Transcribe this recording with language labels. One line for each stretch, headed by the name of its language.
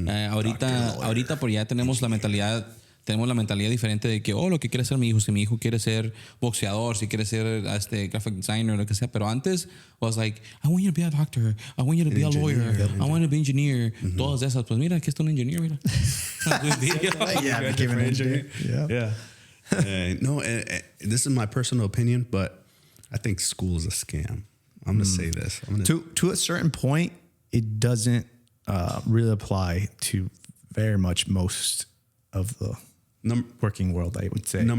Spanish: Ahorita pues ya tenemos la mentalidad diferente de que, lo que quiere ser mi hijo, si mi hijo quiere ser boxeador, si quiere ser graphic designer, lo que sea. Pero antes was like,
English: I want you to be a doctor, I want you to be a lawyer, I want you to be an engineer.
Spanish: Todas esas, pues mira, aquí está un ingeniero, mira.
English: Yeah, became an engineer. Yeah. No, this is my personal opinion, but I think school is a scam. I'm going to say this. To a certain point, it doesn't really apply to very much most of the working world, I would say.